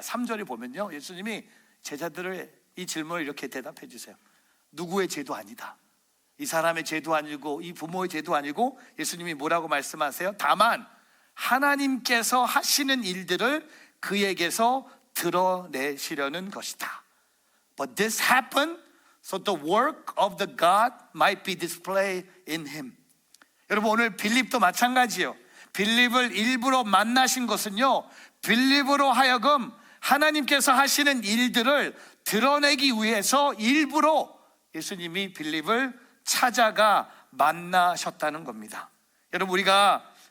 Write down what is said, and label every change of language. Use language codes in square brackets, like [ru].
[ko] 3절에 보면요, 예수님이 제자들의 이 질문을 이렇게 대답해 주세요. 누구의 죄도 아니다. 이 사람의 죄도 아니고 이 부모의 죄도 아니고, 예수님이 뭐라고 말씀하세요? 다만 하나님께서 하시는 일들을 그에게서 드러내시려는 것이다. [en] But this happened so the work of the God might be displayed in him. [ko] 여러분, 오늘 빌립도 마찬가지예요. 빌립을 일부러 만나신 것은요, 빌립으로 하여금 하나님께서 하시는 일들을 드러내기 위해서 일부러 예수님이 빌립을 찾아가 만나셨다는 겁니다. 여러분, 우리가